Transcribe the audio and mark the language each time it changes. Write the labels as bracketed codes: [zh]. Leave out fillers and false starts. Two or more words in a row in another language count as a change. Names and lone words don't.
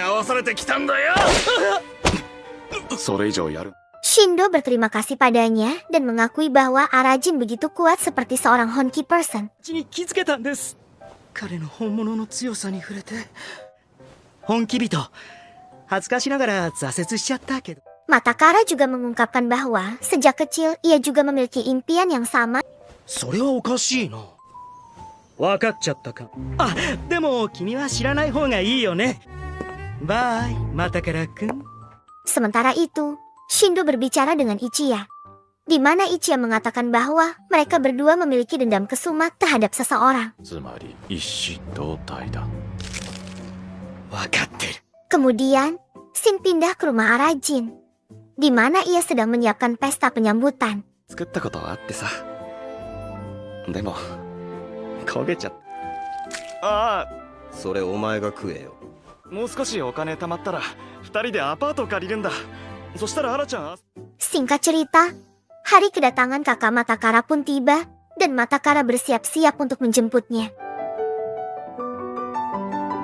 [id] Shindo berterima kasih padanya dan mengakui bahwa Arajin begitu kuat seperti seorang Honki person. Mata Kara juga mengungkapkan bahwa sejak kecil ia juga memiliki impian yang sama. [ja] それはおかしいな。わかっちゃったか。あ、でも君は知らない方がいいよね。バイ、またからくん。 [id] Sementara itu, Shindo berbicara dengan Ichiya, di mana Ichiya mengatakan bahwa mereka berdua memiliki dendam kesumat terhadap seseorang. Kemudian, Shin pindah ke rumah Arajin, di mana ia sedang menyiapkan pesta penyambutan. [ja] でも焦げちゃった。ああ、それお前が食えよ。もう少しお金貯まったら2人でアパート借りるんだ。そしたらアラちゃん。 [id] Singkat cerita, hari kedatangan kakak Mata Kara pun tiba dan Mata Kara bersiap-siap untuk menjemputnya.